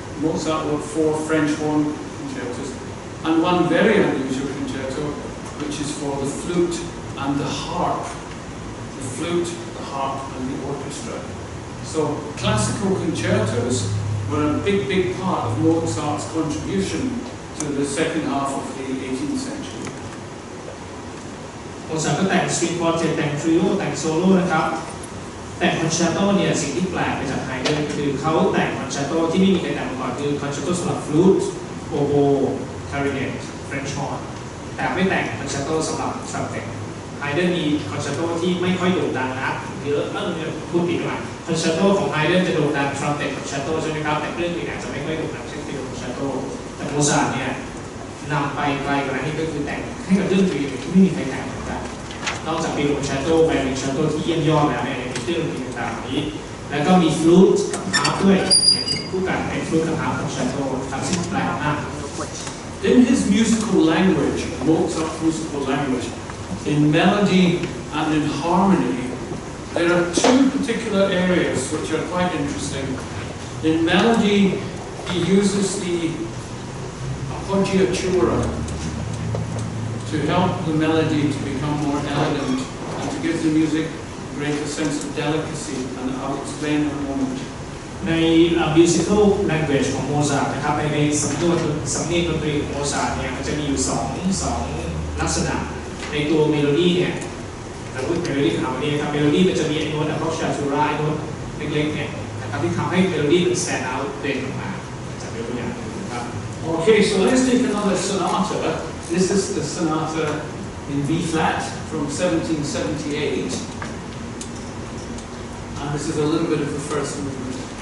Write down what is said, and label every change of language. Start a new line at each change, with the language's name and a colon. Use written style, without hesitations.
English: Mozart wrote 4 French horn concertos, and one very unusual concerto, which is for the flute and the harp. The flute, the harp and the orchestra. So classical concertos were a big part of Mozart's contribution to the second half of the 18th century.
Thai: โมซาร์ทก็แต่งสตริงควอร์เต็ตแต่งทริโอแต่งโซโล่นะครับแต่งคอนแชร์โตเนี่ยสิ่งที่แปลกไปจากไฮเดนคือเขาแต่งคอนแชร์โตที่ไม่มีใครแต่งมาก่อนคือคอนแชร์โตสำหรับฟลูตโอโบคลาริเนตเฟรนช์ฮอร์นแต่ไม่แต่งคอนแชร์โตสำหรับทรัมเป็ตไฮเดนมีคอนแชร์โตที่ไม่ค่อยโด่งดังนักเยอะพูดผิดหน่อยคอนแชร์โตของไฮเดนจะโด่งดังทรัมเป็ตคอนแชร์โตใช่ไหมครับแต่เรื่องอื่นอาจจะไม่ค่อยโด่งดังเช่นฟิลคอนแชร์โตแต่โมซาร์ทเนี่ย นำไปไกลกว่านั้นนี่ก็คือแต่งให้กับเรื่องอื่นที่ไม่มีใครแต่งเหมือนกันนอกจากมีคอนแชร์โตไวโอลินคอนแชร์โตที่เยี่ยมยอดแล้วเนี่ยมีเรื่องอื่นต่างๆนี้แล้วก็มีฟลูตกับฮาร์ปด้วยคู่กันเป็นฟลูตกับฮาร์ปคอนแชร์โตทำสิ่งแปลกมาก
English: In his musical language, Mozart's musical language, in melody and in harmony, there are two particular areas which are quite interesting. In melody, he uses the appoggiatura to help the melody to become more elegant and to give the music a greater sense of delicacy, and I'll explain in a moment.
Thai: ใน
English: musical language
Thai: ของโมซาร์ทนะครับในสำเนียงดนตรีของโมซาร์ทเนี่ยมันจะมีอยู่สองลักษณะในตัวเมโลดี้เนี่ยแต่พูดเมโลดี้ของเราเนี่ยครับเมโลดี้มันจะมีไอ้โน้ตอะพวกชาชูราไอ้โน้ตเล็กๆเนี่ยนะครับที่ทำให้เมโลดี้มัน
English: stand out
Thai: เด่นออกมาจากตัวอย่างนะครับ
English: Okay, so let's take another sonata. This is the sonata in B flat from 1778, and this is a little bit of the first movement.